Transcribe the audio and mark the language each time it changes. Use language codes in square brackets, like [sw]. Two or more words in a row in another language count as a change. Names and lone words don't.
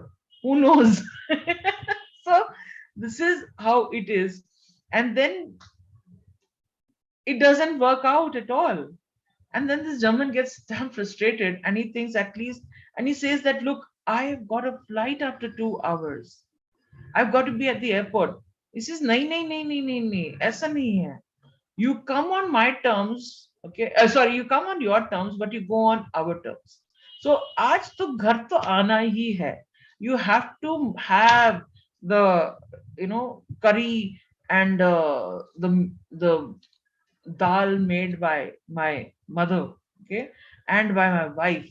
[en] Who knows? So this is how it is. And then it doesn't work out at all. And then this German gets damn frustrated, and he thinks at least, and he says that, look, I've got a flight after 2 hours. I've got to be at the airport. He says, [hi] नहीं, नहीं, नहीं, नहीं, नहीं, नहीं। ऐसा नहीं है. [en] You come on my terms, okay? Sorry, you come on your terms, but you go on our terms. So, [hi] आज तो घर तो आना ही है. [en] You have to have the, curry and the dal made by my mother, okay, and by my wife.